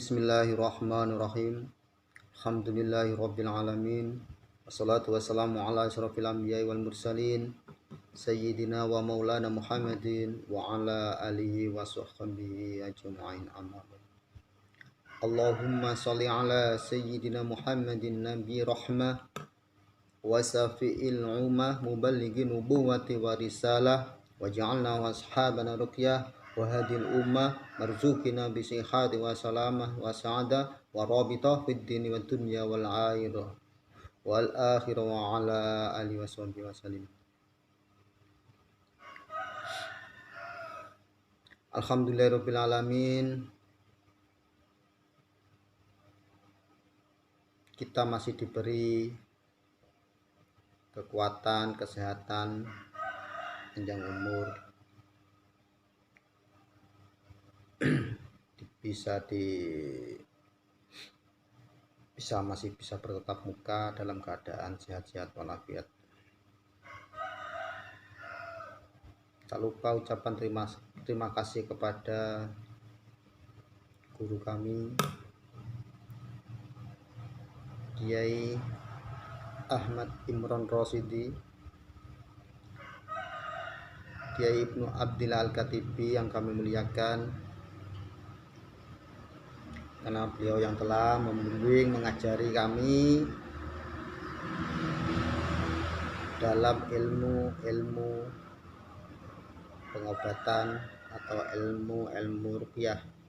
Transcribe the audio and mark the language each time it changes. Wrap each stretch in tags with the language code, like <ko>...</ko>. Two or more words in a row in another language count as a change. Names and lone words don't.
<ar>بسم الله الرحمن الرحيم الحمد لله رب العالمين. والصلاة والسلام على أشرف الأنبياء والمرسلين سيدنا ومولانا محمد وعلى آله وصحبه أجمعين أما بعد. اللهم صل على سيدنا محمد نبي الرحمة وشفيع الأمة مبلغ النبوة والرسالة واجعلنا وأصحابنا رقية وهادي الأمة مرزوقين بالصحة والسلامة والسعادة والرابطة في الدين والدنيا والآخرة وعلى آله وصحبه وسلم. الحمد لله رب العالمين.</ar> <id>Kita masih diberi kekuatan, kesehatan, panjang umur, masih bisa bertatap muka dalam keadaan sehat-sehat walafiat. Tak lupa ucapan terima kasih kepada guru kami Kiai Ahmad Imron Rosyidi, Kiai Ibnu Abdillah Al-Katibi yang kami muliakan, karena beliau yang telah membimbing, mengajari kami dalam ilmu pengobatan atau ilmu ruqyah.</id>